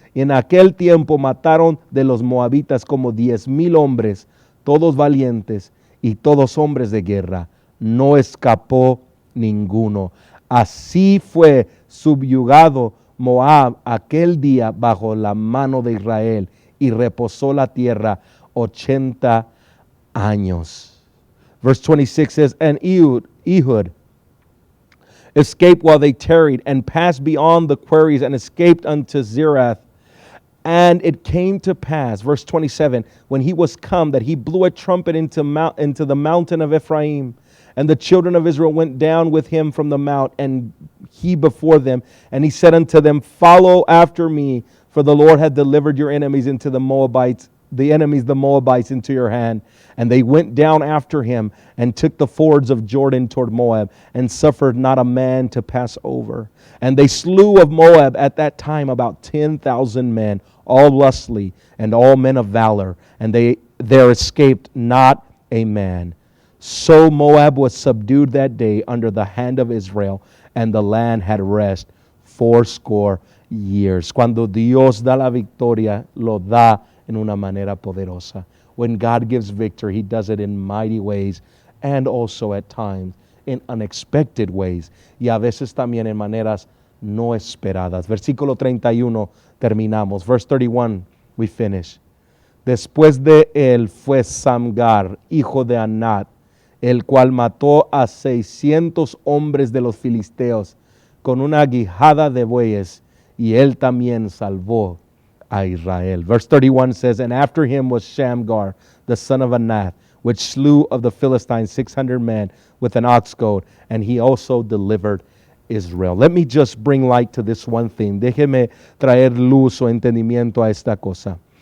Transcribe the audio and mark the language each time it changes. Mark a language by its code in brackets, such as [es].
[es] Y en aquel tiempo mataron de los moabitas como 10,000 hombres, todos valientes y todos hombres de guerra. No escapó ninguno. Así fue subyugado Moab aquel día bajo la mano de Israel, y reposó la tierra 80 años. [en] Verse 26 says, and Ehud escaped while they tarried, and passed beyond the quarries, and escaped unto Zerath. And it came to pass, verse 27, when he was come, that he blew a trumpet into the mountain of Ephraim. And the children of Israel went down with him from the mount, and he before them. And he said unto them, follow after me, for the Lord hath delivered your enemies into the Moabites, the Moabites into your hand. And they went down after him, and took the fords of Jordan toward Moab, and suffered not a man to pass over. And they slew of Moab at that time about 10,000 men, all lustly, and all men of valor, and there escaped not a man. So Moab was subdued that day under the hand of Israel, and the land had rest 80 years. [es] Cuando Dios da la victoria, lo da en una manera poderosa. [en] When God gives victory, He does it in mighty ways, and also at times in unexpected ways, [es] y a veces también en maneras no esperadas. Versículo 31 terminamos. [en] Verse 31, we finish. [es] Después de él fue Samgar, hijo de Anat, el cual mató a 600 hombres de los filisteos con una guijada de bueyes, y él también salvó a Israel. [en] Verse 31 says, and after him was Shamgar, the son of Anath, which slew of the Philistines 600 men with an ox goad, and he also delivered Israel. Let me just bring light to this one thing. [es] Déjeme traer luz o entendimiento a esta cosa.